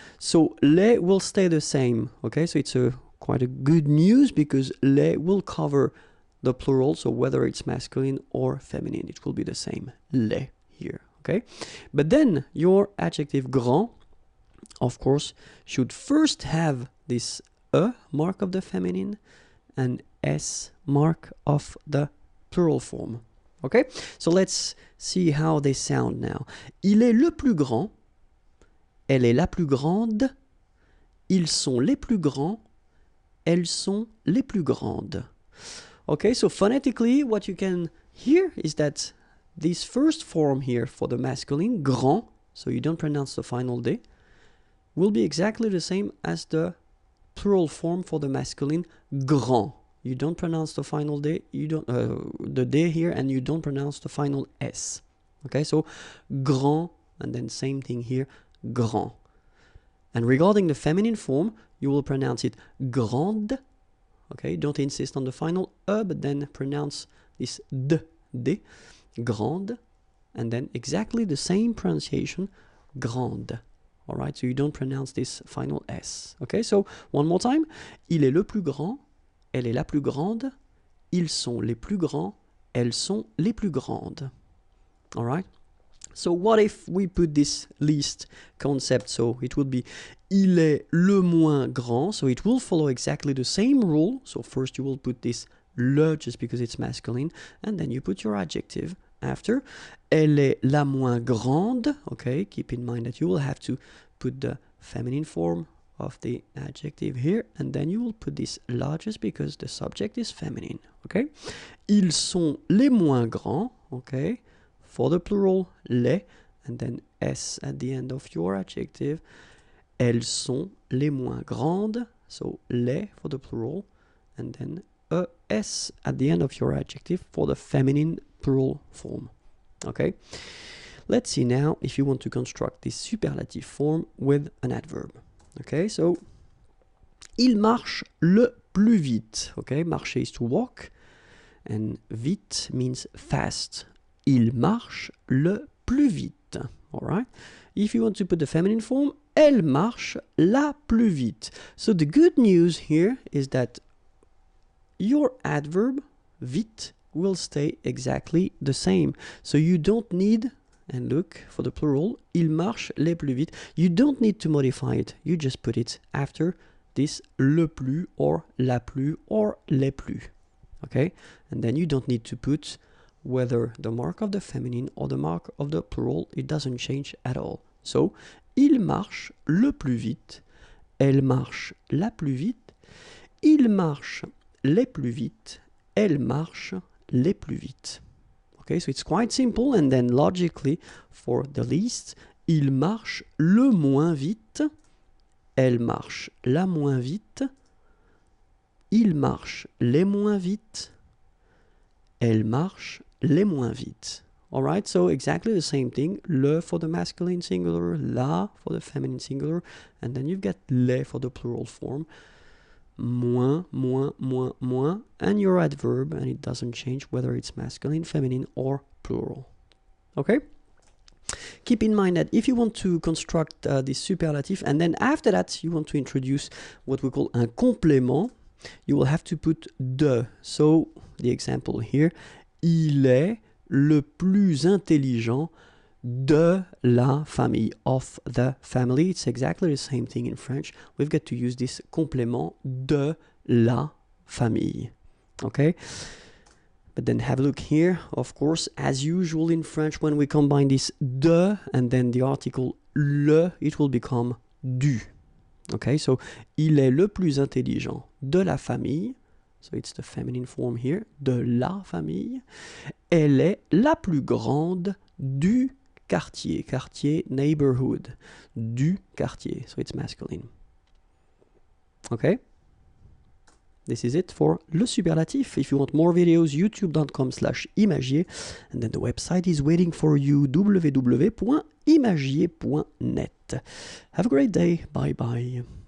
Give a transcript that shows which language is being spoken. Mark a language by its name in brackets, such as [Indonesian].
[English] So les will stay the same, okay? So it's quite a good news because les will cover the plural, so whether it's masculine or feminine, it will be the same, les here, okay? But then your adjective grand, of course, should first have this E mark of the feminine and S mark of the plural form. Okay, so let's see how they sound now. [French] Il est le plus grand, elle est la plus grande, ils sont les plus grands, elles sont les plus grandes. [English] Okay, so phonetically what you can hear is that this first form here for the masculine, grand, so you don't pronounce the final D, will be exactly the same as the plural form for the masculine, grand. you don't pronounce the final D, you don't the D here, and you don't pronounce the final S. Okay, so grand, and then same thing here, grand. And regarding the feminine form, you will pronounce it grande. Okay, don't insist on the final E, but then pronounce this D, grande, and then exactly the same pronunciation, grande. All right, so you don't pronounce this final S. Okay, so one more time. [French] Il est le plus grand, elle est la plus grande, ils sont les plus grands, elles sont les plus grandes. [English] All right. So what if we put this least concept? So it would be il est le moins grand. So it will follow exactly the same rule. So first you will put this le just because it's masculine, and then you put your adjective after. [French] Elle est la moins grande. [English] Okay, keep in mind that you will have to put the feminine form of the adjective here, and then you will put this largest because the subject is feminine. [French] Okay, ils sont les moins grands. [English] Okay, for the plural, les, and then s at the end of your adjective. [French] Elles sont les moins grandes. [English] So les for the plural, and then s at the end of your adjective for the feminine plural form. Okay, let's see now if you want to construct this superlative form with an adverb. [French] Okay, so il marche le plus vite. [English] Okay, marcher is to walk, and vite means fast. [French] Il marche le plus vite. [English] All right. If you want to put the feminine form, [French] elle marche la plus vite. [English] So the good news here is that your adverb vite will stay exactly the same. So you don't need, and look for the plural, [French] il marche les plus vite. [English] You don't need to modify it. You just put it after this le plus or la plus or les plus. Okay? And then you don't need to put whether the mark of the feminine or the mark of the plural. It doesn't change at all. So, [French] il marche le plus vite. Elle marche la plus vite. Il marche les plus vite. Elle marche les plus vite. [English] Okay, so it's quite simple, and then logically for the least, [French] il marche le moins vite. Elle marche la moins vite. Il marche les moins vite. Elle marche les moins vite. [English] All right, so exactly the same thing. Le for the masculine singular, la for the feminine singular, and then you've got les for the plural form. Moins, moins, moins, moins, and your adverb, and it doesn't change whether it's masculine, feminine, or plural. Okay? Keep in mind that if you want to construct this superlative, and then after that you want to introduce what we call un complément, you will have to put de. So, the example here, [French] il est le plus intelligent de la famille, [English] of the family. It's exactly the same thing in French. We've got to use this [French] complément de la famille. [English] Okay? But then have a look here. Of course, as usual in French, when we combine this de and then the article le, it will become du. Okay, so [French] il est le plus intelligent de la famille. [English] So it's the feminine form here. [French] De la famille. Elle est la plus grande du quartier. [English] Quartier, neighborhood. [French] Du quartier. [English] So it's masculine. Okay? This is it for le superlatif. If you want more videos, youtube.com/imagier. And then the website is waiting for you, www.imagier.net. Have a great day. Bye bye.